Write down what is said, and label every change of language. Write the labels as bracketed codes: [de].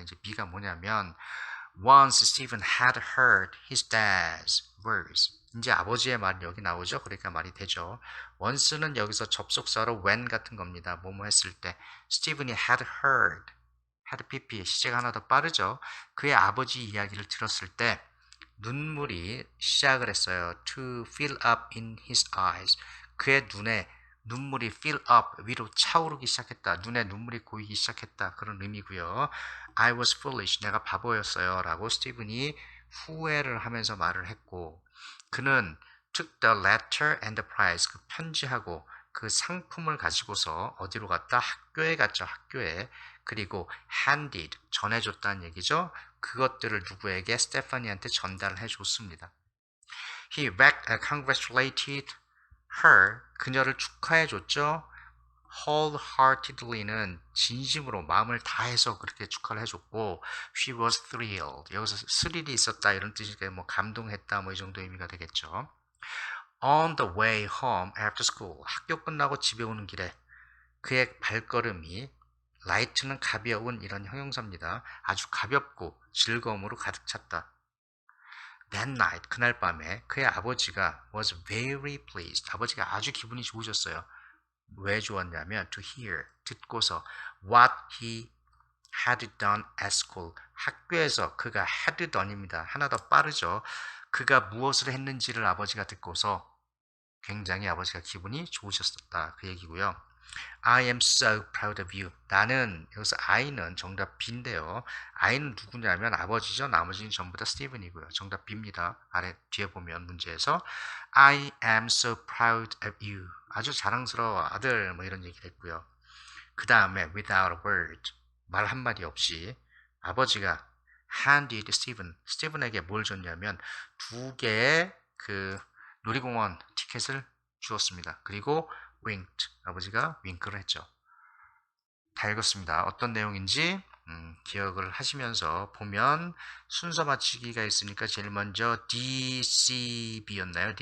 [ko] 이제 B가 뭐냐면 [en] once Stephen had heard his dad's words, [ko] 이제 아버지의 말이 여기 나오죠. 그러니까 말이 되죠. once는 여기서 접속사로 when 같은 겁니다. 뭐뭐 했을 때. 스티븐이 [en] had heard, had pp, [ko] 시제가 하나 더 빠르죠. 그의 아버지 이야기를 들었을 때 눈물이 시작을 했어요. [en] to fill up in his eyes, [ko] 그의 눈에 눈물이 [en] fill up, [ko] 위로 차오르기 시작했다. 눈에 눈물이 고이기 시작했다. 그런 의미고요. [en] I was foolish, [ko] 내가 바보였어요 라고 스티븐이 후회를 하면서 말을 했고, 그는 [en] took the letter and the prize. [ko] 그 편지하고 그 상품을 가지고서 어디로 갔다? 학교에 갔죠. 학교에. 그리고 handed, 전해줬다는 얘기죠. 그것들을 누구에게? 스테파니한테 전달을 해줬습니다. [en] He congratulated her. [ko] 그녀를 축하해줬죠. wholeheartedly는 진심으로 마음을 다해서 그렇게 축하를 해줬고, [en] she was thrilled. [ko] 여기서 스릴이 있었다 이런 뜻이니까 뭐 감동했다 뭐 이 정도 의미가 되겠죠. [en] On the way home after school. [ko] 학교 끝나고 집에 오는 길에 그의 발걸음이, light는 가벼운 이런 형용사입니다. 아주 가볍고 즐거움으로 가득 찼다. [en] That night, [ko] 그날 밤에 그의 아버지가 [en] was very pleased. [ko] 아버지가 아주 기분이 좋으셨어요. 왜 좋았냐면 [en] to hear, [ko] 듣고서 [en] what he had done at school. [ko] 학교에서 그가 had done입니다. 하나 더 빠르죠. 그가 무엇을 했는지를 아버지가 듣고서 굉장히 아버지가 기분이 좋으셨다. 그 얘기고요. [en] I am so proud of you. [ko] 나는, 여기서 I는 정답 B인데요. I는 누구냐면 아버지죠. 나머지는 전부 다 스티븐이고요. 정답 B입니다. 아래 뒤에 보면 문제에서 [en] I am so proud of you. [ko] 아주 자랑스러워 아들 뭐 이런 얘기를 했고요. 그 다음에 [en] without a word. [ko] 말 한마디 없이 아버지가 handed 스티븐에게 뭘 줬냐면 2개의 그 놀이공원 티켓을 주었습니다. 그리고 winked. 아버지가 윙크를 했죠. 다 읽었습니다. 어떤 내용인지 기억을 하시면서 보면 순서 맞추기가 있으니까 제일 먼저 DCB였나요?